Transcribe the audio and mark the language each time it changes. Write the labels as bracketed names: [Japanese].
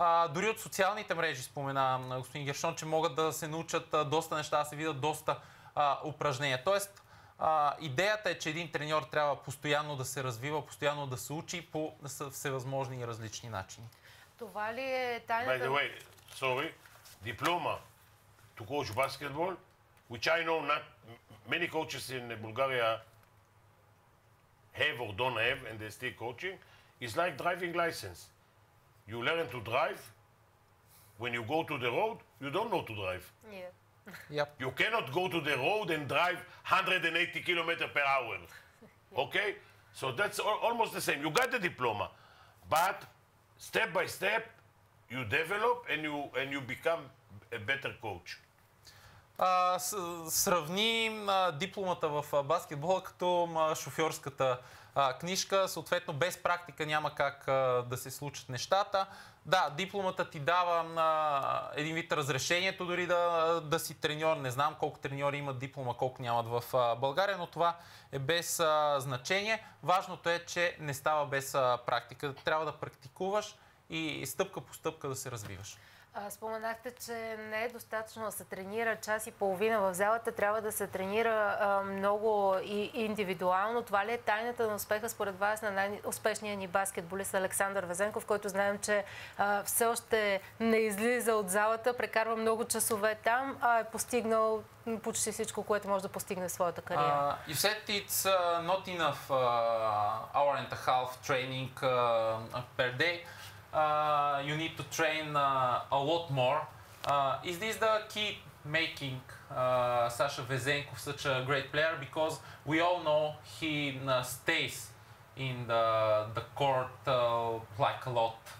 [Bulgarian] Дори от социалните мрежи, спомена господин Гершон, че могат да се научат доста неща, да се видят доста упражнения. Тоест, идеята е, че един треньор трябва постоянно да се развива, постоянно да се учи по всевъзможни и различни начини. Това ли е тайната? [English] By the way, sorry, diploma to coach basketball, which I know not many coaches in Bulgaria have or don't have, and they're still coaching, is like driving license. You learn to drive. When you go to the road, you don't know to drive. Yeah. Yep. You cannot go to the road and drive 180 kilometers per hour. Okay? So that's almost the same. You got the diploma, but step by step, you develop and you become a better coach. [Bulgarian] Сравни дипломата в баскетбола като шофьорската книжка. Съответно, без практика няма как да се случат нещата. Да, дипломата ти дава един вид разрешението дори да си треньор. Не знам колко треньори имат диплома, колко нямат в България, но това е без значение. Важното е, че не става без практика. Трябва да практикуваш и стъпка по стъпка да се развиваш. Споменахте, че не е достатъчно да се тренира час и половина в залата, трябва да се тренира много и индивидуално. Това ли е тайната на успеха според вас на най-успешния ни баскетболист Александър Везенков, който знаем, че все още не излиза от залата, прекарва много часове там, а е постигнал почти всичко, което може да постигне в своята кариера? [English] You said it's not enough hour and a half training per day. You need to train a lot more. Is this the key making Sasha Vezenkov such a great player? Because we all know he stays in the court like a lot.